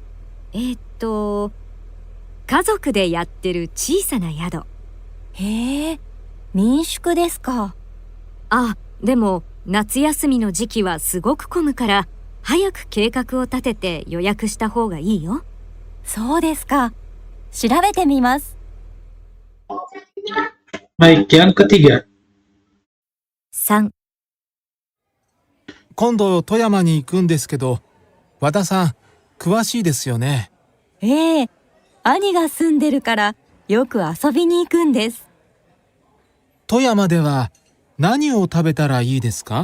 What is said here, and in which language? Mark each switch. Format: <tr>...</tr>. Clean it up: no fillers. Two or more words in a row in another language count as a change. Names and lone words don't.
<ja>家族でやってる小さな宿。へえ、民宿ですか。あ、でも夏休みの時期はすごく混むから早く計画を立てて予約した方がいいよ。そうですか。調べてみます。</ja> <id>Baik, yang ketiga.</id> <ja>3、今度富山に行くんですけど、和田さん、詳しいですよね。ええ、兄が住んでるからよく遊びに行くんです。富山では何を食べたらいいですか？</ja>